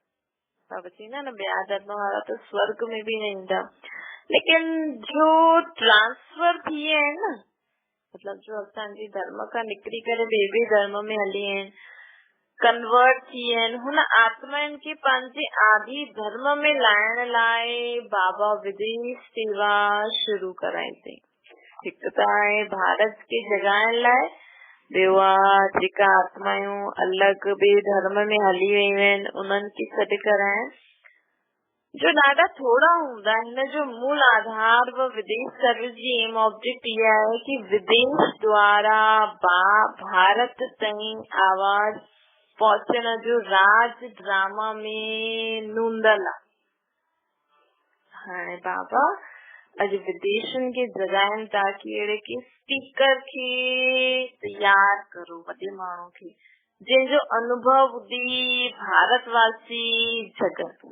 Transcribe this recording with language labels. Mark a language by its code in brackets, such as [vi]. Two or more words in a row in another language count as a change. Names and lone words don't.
[sd] बाबा चवंदा न ॿिया धर्म वारा त स्वर्ग में भी न ईंदा, लेकिन जो ट्रांसफर थी विया आहिनि न, मतलब जो असांजी धर्म खां निकिरी करे ॿिए धर्म में हली आहिनि, कन्वर्ट थी आहिनि, हुन आत्माउनि खे पंहिंजे आदि धर्म में लाइण लाइ बाबा विदेश सेवा शुरू कराई अथई। हिकु त आहे भारत खे जगाइण लाइ, ॿियो आहे जेका आत्मायूं अलॻि ॿिए धर्म में हली वियूं आहिनि उन्हनि खे सॾु कराइण, जो ॾाढा थोड़ा हूंदा। हिन जो मूल आधार व विदेश सर्विस जी [en] aim object [sd] इहा आहे कि विदेश द्वारा भारत ताईं आवाज पहुचण जो राज ड्रामा में नूंदल आहे। हाणे बाबा अॼु विदेशनि खे जगाइनि था कि अहिड़े के स्पीकर खे तैयार करो, वॾे माण्हू खे जंहिंजो अनुभव ॿुधी भारतवासी जगनि।